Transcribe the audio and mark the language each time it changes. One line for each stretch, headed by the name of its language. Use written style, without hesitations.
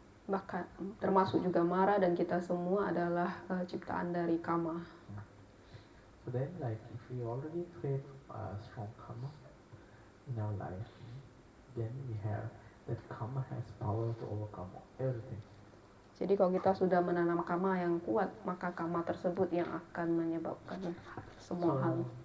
Indonesian: Bahkan termasuk juga Mara dan kita semua adalah ciptaan dari karma.
English: So then like if we already create strong karma in our life, then we have that karma has power to overcome everything.
Indonesian: Jadi kalau kita sudah menanam karma yang kuat, maka karma tersebut yang akan menyebabkan semua hal.